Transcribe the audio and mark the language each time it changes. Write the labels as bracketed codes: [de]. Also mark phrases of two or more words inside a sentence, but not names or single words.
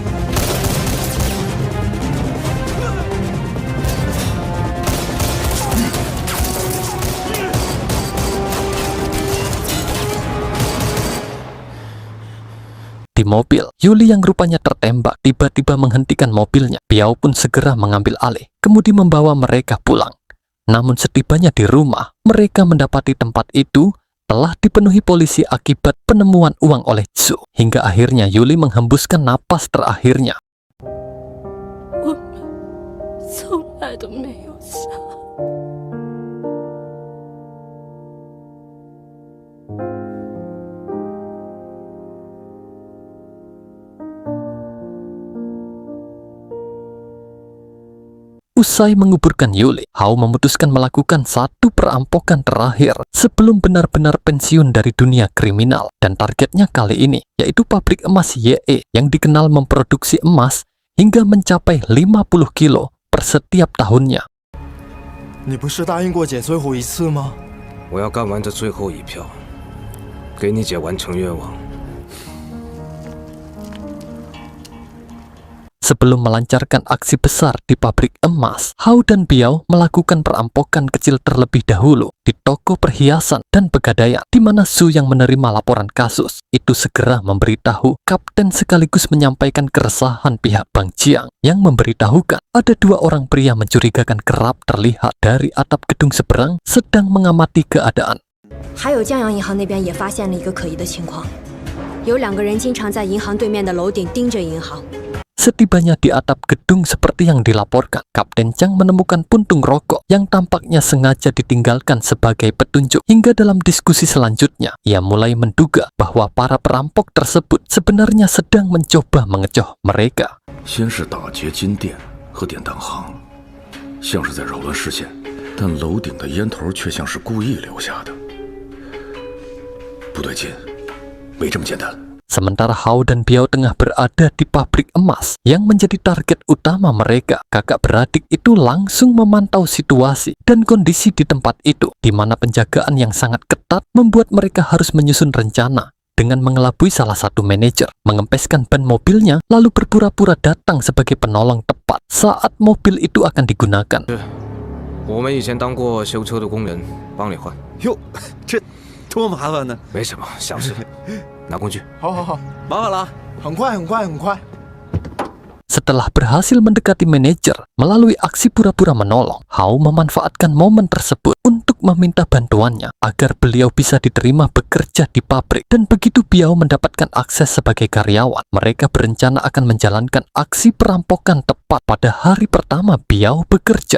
[id] Di mobil, Yuli yang rupanya tertembak tiba-tiba menghentikan mobilnya. Biao pun segera mengambil alih, kemudian membawa mereka pulang. Namun setibanya di rumah, mereka mendapati tempat itu telah dipenuhi polisi akibat penemuan uang oleh Zhou. Hingga akhirnya Yuli menghembuskan napas terakhirnya. [zh] 我们从来都没有想。 [id] Usai menguburkan Yuli, Hao memutuskan melakukan satu perampokan terakhir sebelum benar-benar pensiun dari dunia kriminal. Dan targetnya kali ini yaitu pabrik emas Ye yang dikenal memproduksi emas hingga mencapai 50 kilo per setiap tahunnya. [zh] 你不是答应过姐最后一次吗？我要干完这最后一票，给你姐完成愿望。 [id] Sebelum melancarkan aksi besar di pabrik emas, Hao dan Biao melakukan perampokan kecil terlebih dahulu di toko perhiasan dan pegadaian, di mana Zhou yang menerima laporan kasus itu segera memberitahu kapten sekaligus menyampaikan keresahan pihak Bang Jiang yang memberitahukan ada 2 orang pria mencurigakan kerap terlihat dari atap gedung seberang sedang mengamati keadaan. [zh] 还有江阳银行那边也发现了一个可疑的情况，有2个人经常在银行对面的楼顶盯着银行。 [id] Setibanya di atap gedung seperti yang dilaporkan, Kapten Chang menemukan puntung rokok yang tampaknya sengaja ditinggalkan sebagai petunjuk. Hingga dalam diskusi selanjutnya, ia mulai menduga bahwa para perampok tersebut sebenarnya sedang mencoba mengecoh mereka. [zh] 先是打劫金店和典当行，像是在扰乱视线，但楼顶的烟头却像是故意留下的。不对劲，没这么简单。 [id] Sementara Hao dan Biao tengah berada di pabrik emas yang menjadi target utama mereka, kakak beradik itu langsung memantau situasi dan kondisi di tempat itu, di mana penjagaan yang sangat ketat membuat mereka harus menyusun rencana dengan mengelabui salah satu manajer, mengempeskan ban mobilnya, lalu berpura-pura datang sebagai penolong tepat saat mobil itu akan digunakan. [zh] 我们以前当过修车的工人，帮你换。哟，这多麻烦呢！没什么，小事。拿工具。好好好，麻烦了，很快很快很快。 [id] Setelah berhasil mendekati manajer melalui aksi pura-pura menolong, Hao memanfaatkan momen tersebut untuk meminta bantuannya agar beliau bisa diterima bekerja di pabrik. Dan begitu Biao mendapatkan akses sebagai karyawan, mereka berencana akan menjalankan aksi perampokan tepat pada hari pertama Biao bekerja.